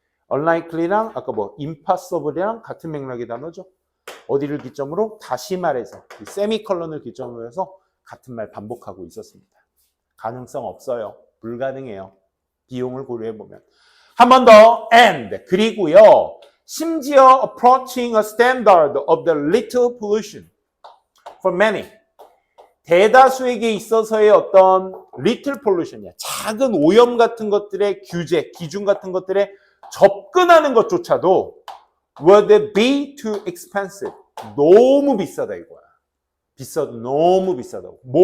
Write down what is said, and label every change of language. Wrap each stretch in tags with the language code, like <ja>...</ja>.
<ko>unlikely랑 아까 impossible이랑 같은 맥락의 단어죠. 어디를 기점으로? 다시 말해서 세미컬런을 기점으로 해서 같은 말 반복하고 있었습니다. 가능성 없어요. 불가능해요. 비용을 고려해보면. 한 번 더 and 그리고요. 심지어</ko> <en>approaching a standard of the little pollution for many.</en> <ko>대다수에게 있어서의 어떤</ko> <en>little pollution</en> <ko>이야. 작은 오염 같은 것들의 규제, 기준 같은 것들에 접근하는 것조차도</ko> <en>would be too expensive.</en> <ko>너무 비싸다 이거야. 비싸도 너무 비싸다고.</ko>